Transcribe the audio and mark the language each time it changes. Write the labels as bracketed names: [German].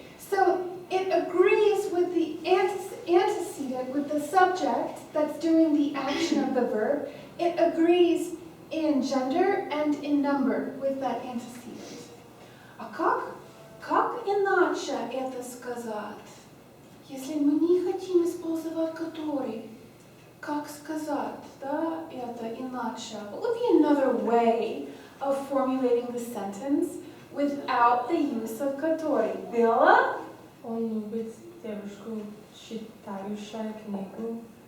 [English] So it agrees with the antecedent, with the subject that's doing the action of the verb. It agrees in gender and in number with that antecedent. [Russian] А как иначе это сказать? Если мы не хотим использовать который, как сказать, да, это иначе? [English] What would be another way of formulating the sentence without the use of который? Bella? [Russian] Он любит девушку, читающую книгу.